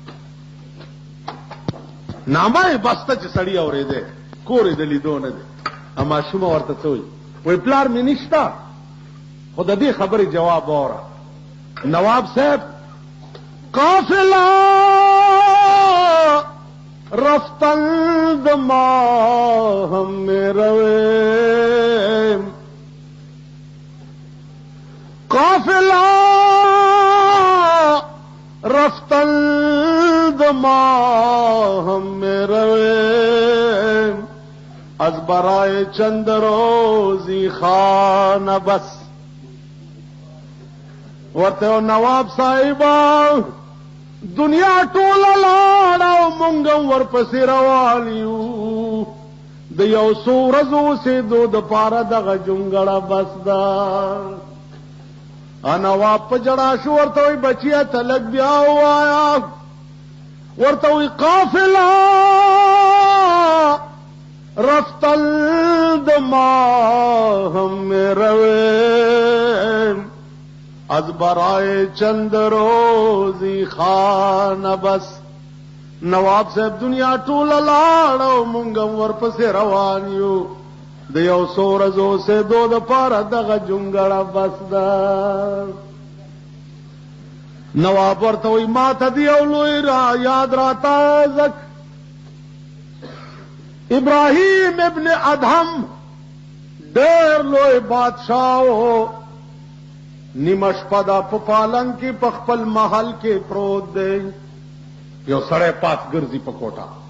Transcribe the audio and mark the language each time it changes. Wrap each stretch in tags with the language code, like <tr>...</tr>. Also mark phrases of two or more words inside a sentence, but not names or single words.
<ps>نامه یې بسته چې سړی اورېدی، کور یې د لیدو نه دی. ماشومه ورته څه وایي؟ وایي پلار مې نشته، خو د دې خبرې جواب واوره.</ps> <fa>نواب صاحب قافله رفتن د ماهم مې رویم، قافله رفتن د ماهم مې رویم، از برای چند روزی خانه بس.</fa> <ps>ورته نواب صاحبا دنیا ټوله لاړه او مونږ هم ورپسې روان یو، د یو څو ورځو اوسېدو دپاره دغه جونګړه بس ده. نواب په ژړا شو، ورته وایي بچیه ته لږ بیا ووایه. ورته وایي</ps> <fa>قافله رفتل د ماهم مې رویم، از برای چند روزی خانه بس.</fa> <ps>نواب صاحب دنیا ټوله لاړه او مونږ هم ورپسې روان یو، د یو څو ورځو اوسېدو دپاره دغه جونګړه بس ده. نواب ورته وایي ما ته د یو لوی را یاد راتازک ابراهیم ابن ادهم ډېر لوی بادشاه و، نیمه شپه ده په پالنګ کې په خپل محل کې پروت دی، یو سړی پاس ګرځي په کوټه.</ps>